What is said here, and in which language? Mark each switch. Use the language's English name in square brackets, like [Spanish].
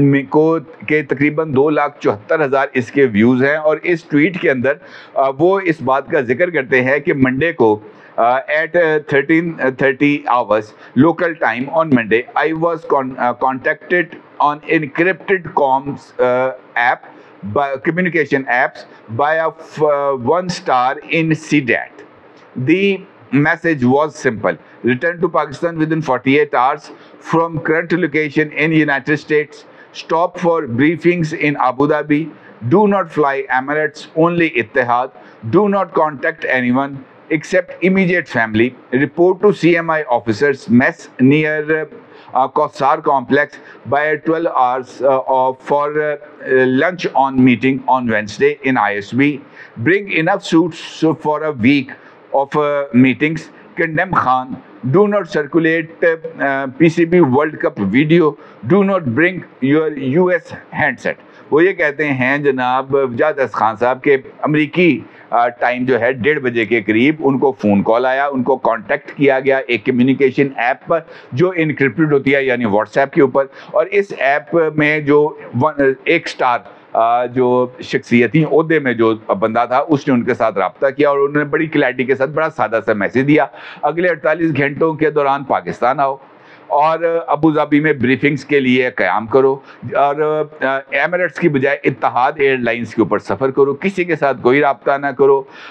[Urdu] کو کے تقریباً 2,74,000 اس کے ویوز ہیں، اور اس ٹویٹ کے اندر وہ اس بات کا ذکر کرتے ہیں کہ منڈے کو [English] at 13:30 hours local time on Monday, I was contacted on encrypted comms app by communication apps by a one star in CDAT. The message was simple: return to Pakistan within 48 hours from current location in United States. Stop for briefings in Abu Dhabi. Do not fly Emirates, only Etihad. Do not contact anyone except immediate family. Report to CMI officers mess near Kausar complex by 12 hours for lunch on meeting on Wednesday in ISB. Bring enough suits for a week of meetings. Condemn Khan. Do not circulate PCB World Cup video. Do not bring your US handset. [Urdu] وہ یہ کہتے ہیں جناب وجاہت احسن خان صاحب کے امریکی time جو ہے 1:30 بجے کے قریب ان کو فون کال آیا، ان کو کانٹیکٹ کیا گیا ایک کمیونیکیشن ایپ پر جو انکرپٹڈ ہوتی ہے، یعنی واٹس ایپ کے اوپر، اور اس ایپ میں جو ایک سٹار جو شخصیتی عہدے میں جو بندہ تھا اس نے ان کے ساتھ رابطہ کیا، اور انہوں نے بڑی کلیئرٹی کے ساتھ بڑا سادہ سا میسج دیا: اگلے 48 گھنٹوں کے دوران پاکستان آؤ اور ابو ظبی میں بریفنگز کے لیے قیام کرو، اور ایمریٹس کی بجائے اتحاد ایئر لائنز کے اوپر سفر کرو، کسی کے ساتھ کوئی رابطہ نہ کرو